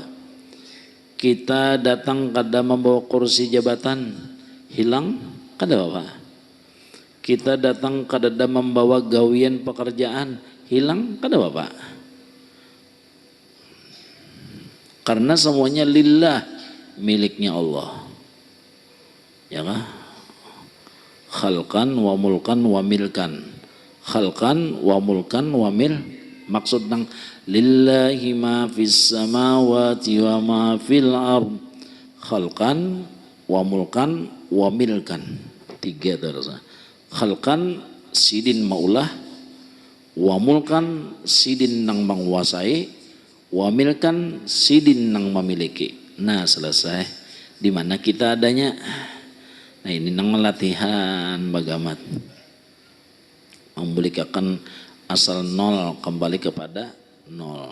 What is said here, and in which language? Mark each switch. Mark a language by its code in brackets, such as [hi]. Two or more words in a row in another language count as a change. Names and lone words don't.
[bjn] Kita datang kadang membawa kursi jabatan, hilang kada apa? Kita datang kadang membawa gawian pekerjaan, hilang kada apa? [id] Karena semuanya lillah, miliknya Allah. Ya kan? [ar] خلقا وملكا وملكا. خلقا وملكا ومل. [bjn] Maksud nang [ar] لله ما في السماوات وما في الأرض. خلقا وملكا وملكا. [id] 3 terus. [bjn] Khalqan sidin maulah, [ar] وملكا [bjn] sidin nang menguasai, [ar] وملكا [bjn] sidin nang memiliki. [id] Nah selesai. Di mana kita adanya. [bjn] Nah ini nang latihan bagamat memulihkan asal nol kembali kepada nol.